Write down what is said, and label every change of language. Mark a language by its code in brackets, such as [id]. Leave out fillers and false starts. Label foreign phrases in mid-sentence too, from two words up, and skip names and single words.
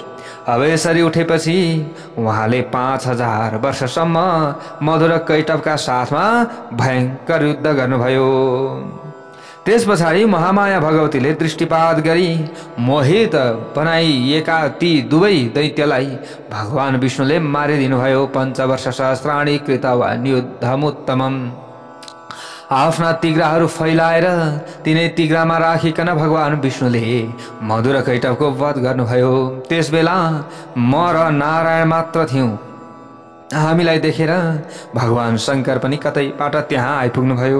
[ne] अब यसरी उठेपछि उहाँले 5000 वर्षसम्म मधुर कैटभका साथमा भयङ्कर युद्ध गर्नुभयो। त्यस पछाडि महामाया भगवतीले दृष्टिपात गरी मोहित बनाइएका ती दुवै दैत्यलाई भगवान विष्णुले मारिदिनुभयो। [sa] 5 वर्ष सहस्राणि कृतवान् युद्धमुत्तमम्। [ne] आफ्ना तिग्राहरू फैलाएर तिनै तिग्रामा राखिकन भगवान विष्णुले मधुर कैटभको वध गर्नुभयो। त्यसबेला म र नारायण मात्र थियौँ। हामीलाई देखेर भगवान शङ्कर पनि कतैबाट त्यहाँ आइपुग्नुभयो।